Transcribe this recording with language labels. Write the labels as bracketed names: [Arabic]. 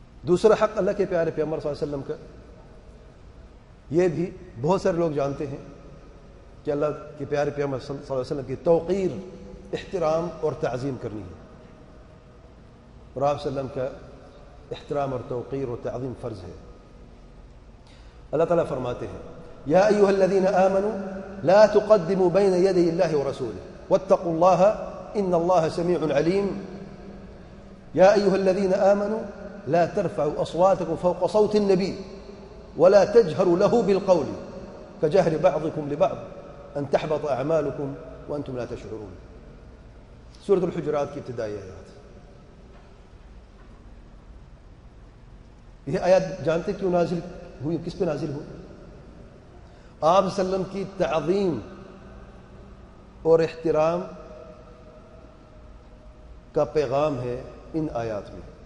[Urdu] دوسرا حق اللہ کے پیارے پیغمبر صلی اللہ علیہ وسلم کا، یہ بھی بہت سارے لوگ جانتے ہیں کہ اللہ کے پیارے پیغمبر صلی اللہ علیہ وسلم کی توقیر، احترام اور تعظیم کرنی ہے، اور آپ صلی اللہ علیہ وسلم کا احترام اور توقیر اور تعظیم فرض ہے. اللہ تعالیٰ فرماتے ہیں [Arabic] یا ایھا الذین آمنوا لا تقدموا بین یدی اللہ ورسولہ واتقوا اللہ ان اللہ سمیع علیم. یا ایھا الذین آمنوا لا ترفعوا اصواتکم فوق صوت النبی ولا تجهروا له بالقول كجهر بعضكم لبعض ان تحبط اعمالكم وانتم لا تشعرون. [Urdu] سورۃ الحجرات کی ابتدائی آیات. یہ آیات جانتے کیوں نازل ہوئی، کس پہ نازل ہوئی؟ آپ صلی اللہ علیہ وسلم کی تعظیم اور احترام کا پیغام ہے ان آیات میں.